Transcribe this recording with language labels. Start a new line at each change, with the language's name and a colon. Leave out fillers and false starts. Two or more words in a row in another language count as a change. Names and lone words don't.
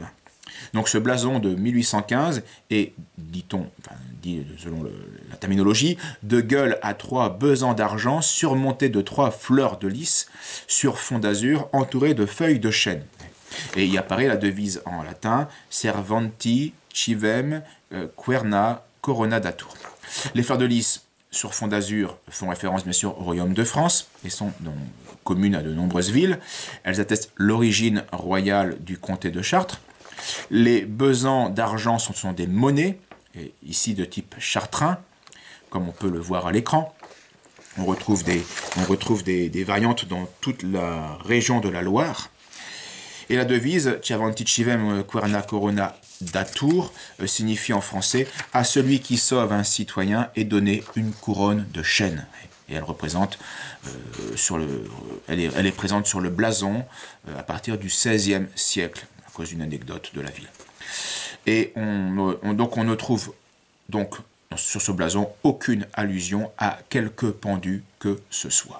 French: Donc ce blason de 1815 est, dit selon la terminologie, de gueule à 3 besants d'argent surmontés de 3 fleurs de lys sur fond d'azur entourés de feuilles de chêne. Et y apparaît la devise en latin «
Latin: Servanti civem querna coronadatur ».
French: Les fleurs de lys sur fond d'azur font référence bien sûr au royaume de France et sont donc communes à de nombreuses villes. Elles attestent l'origine royale du comté de Chartres. Les besants d'argent sont des monnaies, et ici de type chartrain, comme on peut le voir à l'écran. On retrouve des variantes dans toute la région de la Loire. Et la devise «
Latin: Servanti civem querna coronadatur
French: » signifie en français « À celui qui sauve un citoyen est donné une couronne de chêne ». Et elle représente, elle est présente sur le blason à partir du XVIe siècle, à cause d'une anecdote de la ville. Et donc on ne trouve donc sur ce blason aucune allusion à quelque pendu que ce soit.